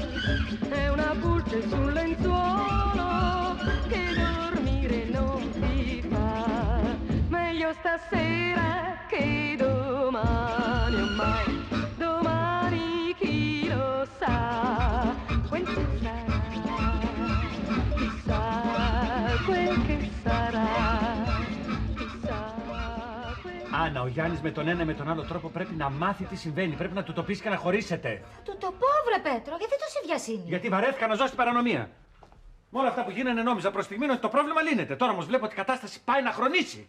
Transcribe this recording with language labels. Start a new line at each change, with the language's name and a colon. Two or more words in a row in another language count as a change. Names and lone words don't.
Italian: È una pulce sul lenzuolo che dormire non ti fa. Meglio stasera che domani, ormai domani chi lo sa quel che sarà, chissà quel che sarà.
Greek: Άννα, ο Γιάννης με τον ένα με τον άλλο τρόπο πρέπει να μάθει τι συμβαίνει. Πρέπει να του το πεις και να χωρίσετε. Θα του το πω, βρε Πέτρο, γιατί τόση βιασύνη? Γιατί βαρέθηκα να ζω στην παρανομία. Με όλα αυτά που γίνανε νόμιζα προς στιγμήν ότι το πρόβλημα λύνεται. Τώρα όμως βλέπω ότι η κατάσταση πάει να χρονίσει.